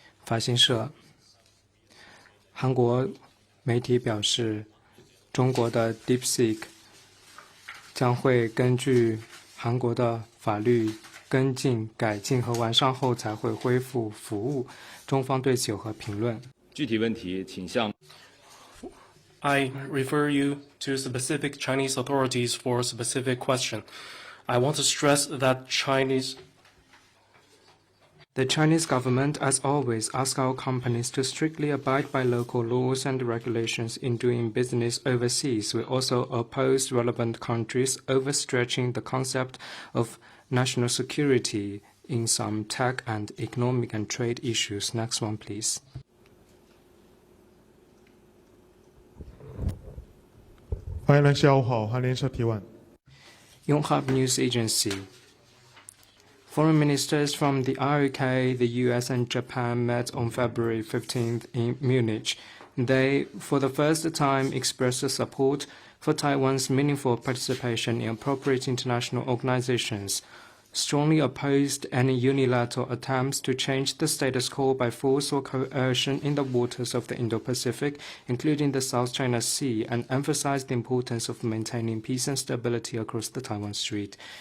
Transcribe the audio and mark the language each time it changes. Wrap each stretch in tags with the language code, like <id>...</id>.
<zh>法新社，韩国媒体表示，中国的 DeepSeek 将会根据韩国的法律跟进、改进和完善后才会恢复服务。中方对此有何评论？具体问题请向</zh> <en>I refer you to specific Chinese authorities for a specific question. I want to stress that The Chinese government, as always, asks our companies to strictly abide by local laws and regulations in doing business overseas. We also oppose relevant countries overstretching the concept of national security in some tech and economic and trade issues. Next one, please.</en> <zh>发言人下午好，韩联社提问。</zh> <en>Yonhap News Agency. Foreign ministers from the ROK, the US, and Japan met on February 15th in Munich. They, for the first time, expressed support for Taiwan's meaningful participation in appropriate international organizations, strongly opposed any unilateral attempts to change the status quo by force or coercion in the waters of the Indo-Pacific, including the South China Sea, and emphasized the importance of maintaining peace and stability across the Taiwan Strait.</en>